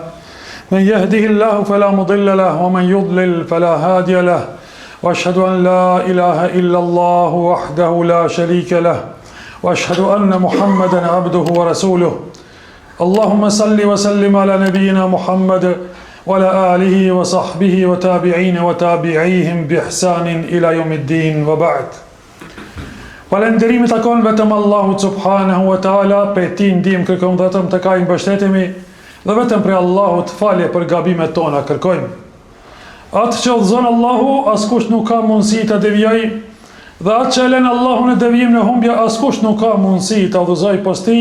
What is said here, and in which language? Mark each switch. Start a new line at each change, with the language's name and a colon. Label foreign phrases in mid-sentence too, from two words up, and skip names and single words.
Arabic: من يهده الله فلا مضل له ومن يضلل فلا هادي له وأشهد أن لا إله إلا الله وحده لا شريك له وأشهد أن محمدا عبده ورسوله اللهم صل وسلم على نبينا محمد وعلى آله وصحبه وتابعين وتابعيهم بإحسان إلى يوم الدين وبعد.
Albanian: Falënderimi takon vetëm Allahut
Arabic: سبحانه وتعالى,
Albanian: për ti ndihmë kërkojmë, vetëm të Ai mbështetemi dhe vetëm për Allahut falje për gabimet tona kërkojmë. Atë që udhëzon Allahu, askush nuk ka mundësi të devijojë, dhe atë që lën Allahu në devijim në humbje, askush nuk ka mundësi të udhëzojë pas tij.